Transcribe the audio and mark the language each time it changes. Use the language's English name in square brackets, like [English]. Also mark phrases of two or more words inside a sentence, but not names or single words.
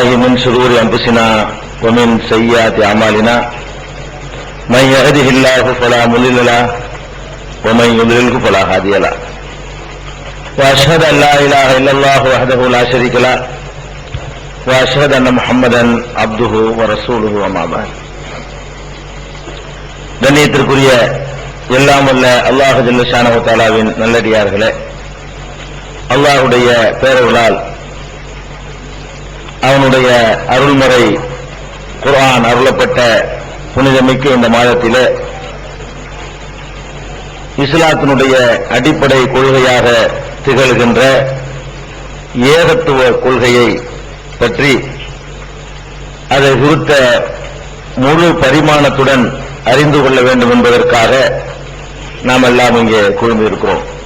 [Arabic] من شرور أنفسنا ومن سيئات أعمالنا من يهده الله فلا مضل له ومن يضلل فلا هادي له وأشهد أن لا إله إلا الله وحده لا شريك له وأشهد أن محمدا عبده ورسوله وما بعد. [Tamil] கண்ணியத்திற்குரிய எல்லாம் வல்ல அல்லாஹ் [Arabic] جل شأنه [Tamil] தஆலாவின் நல்லடியார்களே, அல்லாஹ்வுடைய பேரருளால் அவனுடைய அருள்முறை குர்ஆன் அருளப்பட்ட புனிதமிக்க இந்த மாதத்திலே இஸ்லாத்தினுடைய அடிப்படை கொள்கையாக திகழ்கின்ற ஏகத்துவ கொள்கையை பற்றி அதை குறித்த முழு பரிமாணத்துடன் அறிந்து கொள்ள வேண்டும் என்பதற்காக நாம் எல்லாம் இங்கே குழுமியிருக்கிறோம்.